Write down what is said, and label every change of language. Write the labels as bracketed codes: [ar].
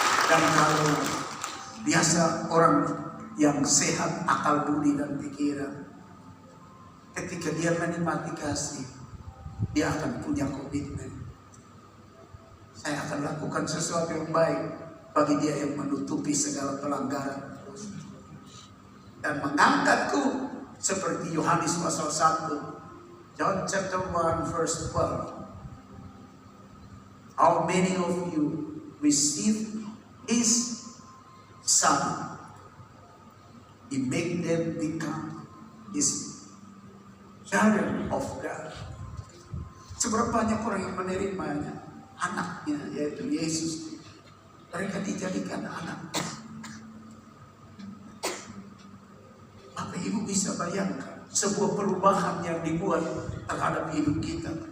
[id] Dan kalau biasa orang yang sehat akal budi dan pikiran, ketika dia menikmati kasih, dia akan punya komitmen. Saya akan lakukan sesuatu yang baik bagi dia yang menutupi segala pelanggaran dan mengangkatku seperti Yohanes pasal 1, [en] John chapter 1 verse 12. How many of you receive his son? He made them become his children of God. [id] Seberapa banyak orang yang menerimanya, anaknya yaitu Yesus, mereka dijadikan anak. Apa ibu bisa bayangkan sebuah perubahan yang dibuat terhadap hidup kita?